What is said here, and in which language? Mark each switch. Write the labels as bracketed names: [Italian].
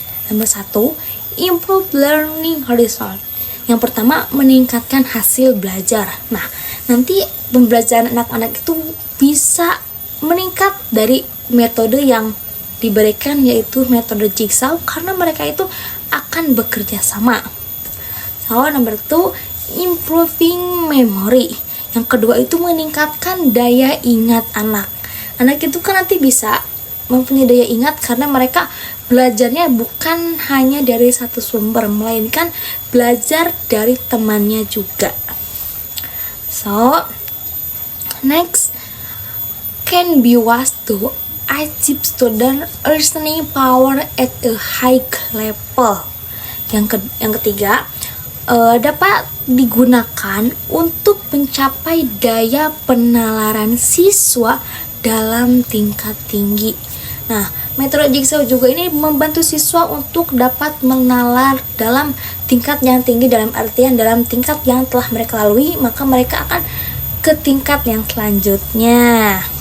[Indonesian] Nomor satu, [English] improve learning result. [Indonesian] Yang pertama, meningkatkan hasil belajar. Nah, nanti pembelajaran anak-anak itu bisa meningkat dari metode yang diberikan yaitu metode jigsaw karena mereka itu akan bekerja sama. [English] So, number two, improving memory. [Indonesian] Yang kedua itu meningkatkan daya ingat anak. Anak itu kan nanti bisa mempunyai daya ingat karena mereka belajarnya bukan hanya dari satu sumber, melainkan belajar dari temannya juga. [English] So, next, can be used to achieve student listening power at a high level. [Indonesian] Yang ketiga, dapat digunakan untuk mencapai daya penalaran siswa dalam tingkat tinggi. Nah, metode jigsaw juga ini membantu siswa untuk dapat menalar dalam tingkat yang tinggi, dalam artian dalam tingkat yang telah mereka lalui, maka mereka akan ke tingkat yang selanjutnya.